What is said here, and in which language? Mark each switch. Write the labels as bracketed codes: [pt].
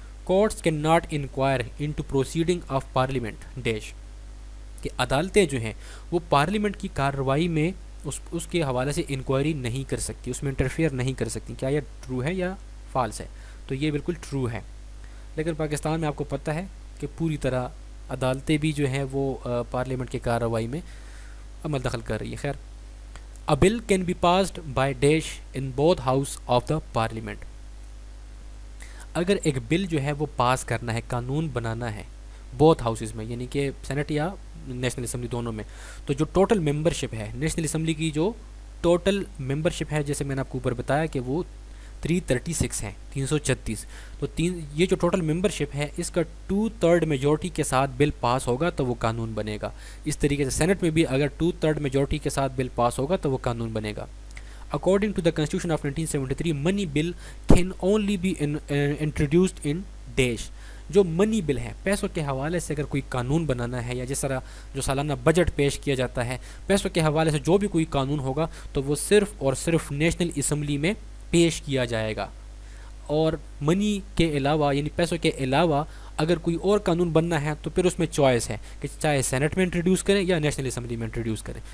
[en] courts cannot inquire into proceeding of parliament dash [ur] کہ عدالتیں جو ہیں وہ پارلیمنٹ کی کارروائی میں اس کے حوالے سے انکوائری نہیں کر سکتی، اس میں انٹرفیئر نہیں کر سکتی. کیا یہ ٹرو ہے یا فالس ہے؟ تو یہ بالکل ٹرو ہے. لیکن پاکستان میں آپ کو پتہ ہے کہ پوری طرح عدالتیں بھی جو ہیں وہ پارلیمنٹ کی کارروائی میں عمل دخل کر رہی ہے. [en] خیر، A bill can be passed by dash in both house of the parliament. [ur] اگر ایک بل جو ہے وہ پاس کرنا ہے، قانون بنانا ہے بوتھ ہاؤسز میں، یعنی کہ سینٹ یا نیشنل اسمبلی دونوں میں، تو جو ٹوٹل ممبرشپ ہے نیشنل اسمبلی کی، جو ٹوٹل ممبرشپ ہے جیسے میں نے آپ کو اوپر بتایا کہ وہ 336 ہے، 336. تو یہ جو ٹوٹل ممبرشپ ہے اس کا 2/3 میجورٹی کے ساتھ بل پاس ہوگا تو وہ قانون بنے گا. اس طریقے سے سینٹ میں بھی اگر 2/3 میجورٹی کے ساتھ بل پاس ہوگا تو وہ قانون بنے گا. [en] According to the Constitution of 1973, money bill can only be introduced in dash. [ur] جو منی بل ہے، پیسوں کے حوالے سے اگر کوئی قانون بنانا ہے، یا جس طرح جو سالانہ بجٹ پیش کیا جاتا ہے، پیسوں کے حوالے سے جو بھی کوئی قانون ہوگا تو وہ صرف اور صرف نیشنل اسمبلی میں پیش کیا جائے گا. اور منی کے علاوہ یعنی پیسوں کے علاوہ اگر کوئی اور قانون بننا ہے تو پھر اس میں چوائس ہے کہ چاہے سینٹ میں انٹروڈیوس کریں یا نیشنل اسمبلی میں انٹروڈیوس کریں.